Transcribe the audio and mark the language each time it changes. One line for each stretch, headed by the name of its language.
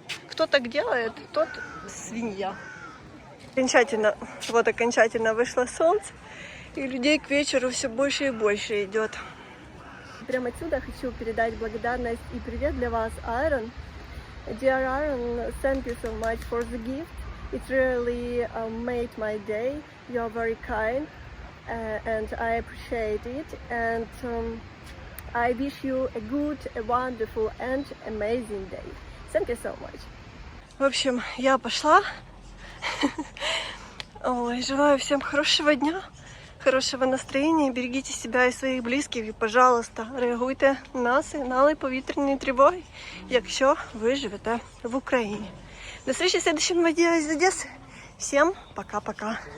Russian: Кто так делает, тот свинья. Окончательно вышло солнце, и людей к вечеру все больше и больше идет. Прямо отсюда хочу передать благодарность и привет для вас, Iron.
English: Dear Iron, thank you so much for the gift. It really made my day. You are very kind, and I appreciate it. And I wish you a good, a wonderful and amazing day. Thank you so much.
Russian: В общем, я пошла. Ой, желаю всем хорошего дня, хорошего настроения. Берегите себя и своих близьких.
Ukrainian: І, пожалуйста, реагуйте на сигнали повітряної тривоги, якщо ви живете в Україні.
Russian: До встречи в следующем видео из Одессы. Всем пока-пока.